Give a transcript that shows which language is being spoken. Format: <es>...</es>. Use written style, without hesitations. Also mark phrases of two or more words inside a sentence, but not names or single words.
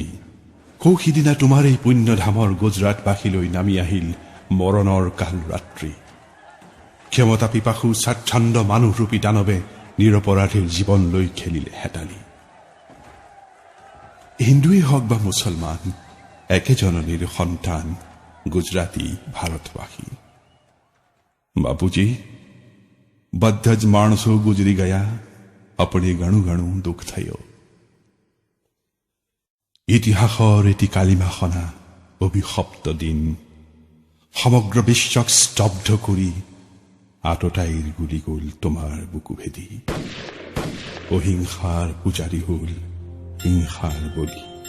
<as>সৌসিদিনা তোমাৰ এই পুণ্যধামৰ গুজৰাটবাসীলৈ নামি আহিল মৰণৰ কাল ৰাত্ৰি। ক্ষমতা পিপাসু স্বাচ্ছন্দ মানুহৰূপী দানৱে নিৰপৰাধীৰ জীৱন লৈ খেলিলে হেতালি। হিন্দুৱেই হওক বা মুছলমান, একে জননীৰ সন্তান,</as> <gu>ગુજરાતી ભારતવાસી। બાપુજી, બધા જ માણસો ગુજરી ગયા, આપણે ઘણું ઘણું દુઃખ થયો।</gu> <as>ইতিহাসৰ এটি কালিমাখনা অভিশপ্ত দিন সমগ্ৰ বিশ্বক স্তব্ধ কৰি আততায়ীৰ গুলি গ'ল তোমাৰ বুকু ভেদি। অহিংসাৰ পূজাৰী হ'ল হিংসাৰ বলি।</as>